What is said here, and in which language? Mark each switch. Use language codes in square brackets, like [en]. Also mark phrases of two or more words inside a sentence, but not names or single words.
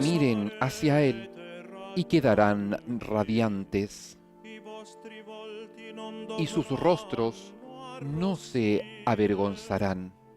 [es] Miren hacia Él y quedarán radiantes. [it] i vostri volti non [es] y sus rostros no se avergonzarán.